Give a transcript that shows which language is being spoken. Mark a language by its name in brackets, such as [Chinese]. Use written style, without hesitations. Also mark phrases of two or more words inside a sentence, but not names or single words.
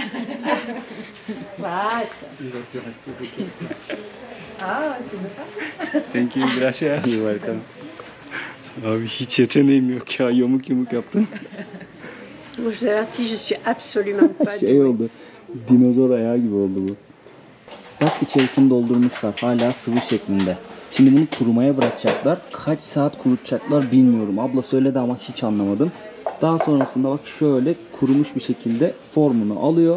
[French] Ah, c'est bien. [English] Thank you, gracias. You're welcome. [Turkish] Abi hiç yeteneğim yok ya. Yamuk yumuk yaptım. [French] Moi, je vous avertis, je suis absolument pas [Turkish] Şey oldu. Dinozor ayağı gibi oldu bu. Bak içerisini doldurmuşlar. Hala sıvı şeklinde. Şimdi bunu kurumaya bırakacaklar. Kaç saat kurutacaklar bilmiyorum. Abla söyledi ama hiç anlamadım. Daha sonrasında bak şöyle kurumuş bir şekilde formunu alıyor.